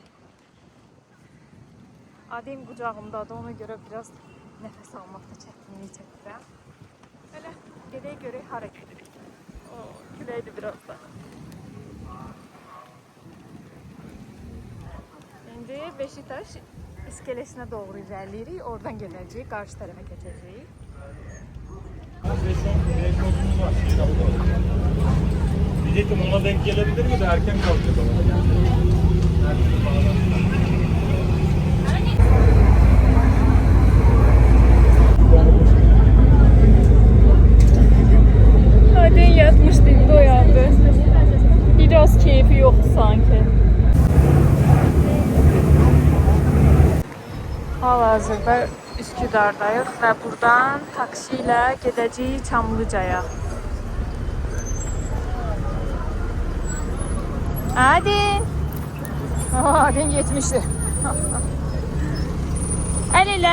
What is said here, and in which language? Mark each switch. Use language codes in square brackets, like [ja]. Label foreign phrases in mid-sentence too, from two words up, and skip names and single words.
[az] Adem qucağımdadır, ona görə biraz nəfəs almaqda çətinlik çəkirəm. Hələ gedək görək hara gedirik. Küləkdir biraz da. İndi Beşiktaş iskelesinə doğru irəliyirik. Oradan gedəcəyik, qarşı tərəfə keçəcəyik. [tr] Diyecektim ona denk gelebilir mi de erken kalkacak ama. [az] Aden yatmışdı, indi uyandı. [tr] Biraz keyfi yoktu sanki. [az] Hal-hazırda Üsküdar'dayıq və buradan taksi ilə gedəcəyik Çamlıcaya. Adin! Adin yetmişdi. El elə.